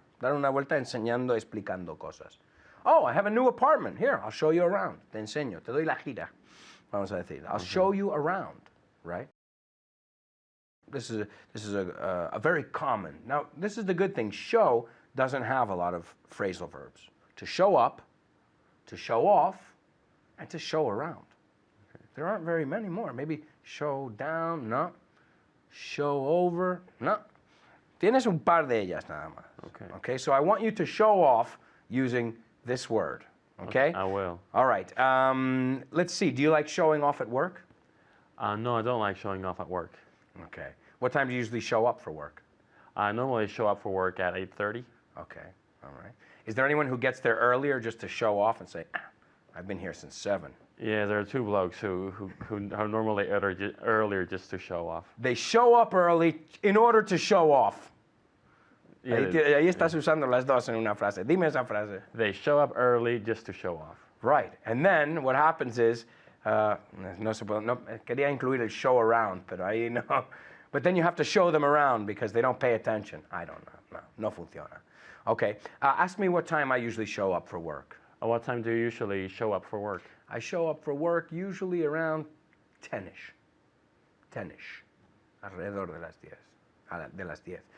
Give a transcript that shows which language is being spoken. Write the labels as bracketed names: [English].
[Spanish] Dar una vuelta enseñando, explicando cosas. [English] Oh, I have a new apartment. Here, I'll show you around. [Spanish] Te enseño, te doy la gira. Vamos a decir, [English] I'll show you around, right? This is a very common. Now, this is the good thing. Show doesn't have a lot of phrasal verbs. To show up, to show off, and to show around. There aren't very many more. Maybe show down, no. Show over, no. [Spanish] Tienes un par de ellas nada más. [English] Okay. Okay, so I want you to show off using this word. Okay? I will. All right. Let's see. Do you like showing off at work? No, I don't like showing off at work. Okay. What time do you usually show up for work? I normally show up for work at 8:30. Okay. All right. Is there anyone who gets there earlier just to show off and say, I've been here since 7? Yeah, there are two blokes who are normally earlier just to show off. They show up early in order to show off. Yeah, [Spanish] Ahí estás usando las dos en una frase. Dime esa frase. [English] they show up early just to show off. Right. And then what happens is [Spanish] No, no, quería incluir el show around, pero ahí no. [English] But then you have to show them around because they don't pay attention. I don't know. [Spanish] No funciona. [English] Okay. Ask me what time I usually show up for work. What time do you usually show up for work? I show up for work usually around 10ish. 10ish. [Spanish] Alrededor de las 10. De las 10.